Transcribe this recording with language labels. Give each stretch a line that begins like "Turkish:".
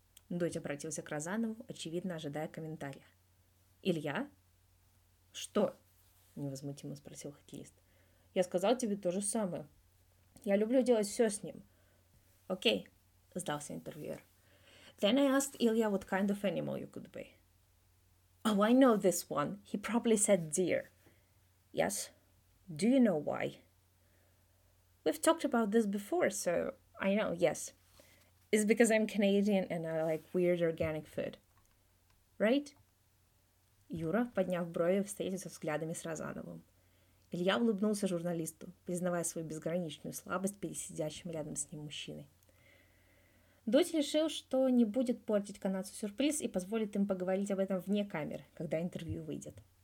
Russian: Дудь обратился к Розанову, очевидно ожидая комментария. Илья? Что? Невозмутимо спросил хоккеист. Я сказал тебе то же самое. Я люблю делать все с ним. Окей, сдался интервьюер.
English: Then I asked Ilya what kind of animal you could be. Oh, I know this one. He probably said deer. Yes. Do you know why? We've talked about this before, so I know, yes. It's because I'm Canadian and I like weird organic food. Right?
Russian: Юра, подняв брови, встретился взглядами с Розановым. Илья улыбнулся журналисту, признавая свою безграничную слабость перед сидящим рядом с ним мужчиной. Дудь решил, что не будет портить канадцу сюрприз и позволит им поговорить об этом вне камер, когда интервью выйдет.